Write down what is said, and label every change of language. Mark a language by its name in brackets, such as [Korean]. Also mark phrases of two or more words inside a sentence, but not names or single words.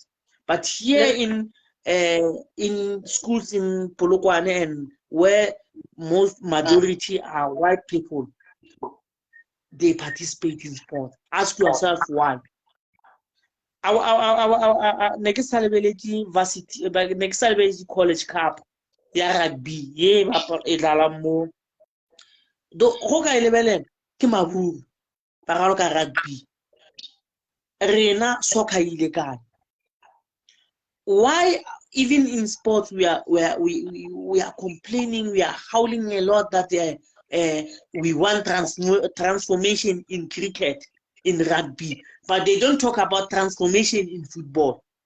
[English] But here in schools in Polokwane, and where most majority are white people, they participate in sport. Ask yourself why. Our next celebrity college cup. [Northern Sotho] Rugby, mo do go ka lebelela ke Maburu ba ka rugby rena soccer ile kae. [English] Why even in sports we are complaining, we are howling a lot that we want transformation in cricket, in rugby, but they don't talk about transformation in football.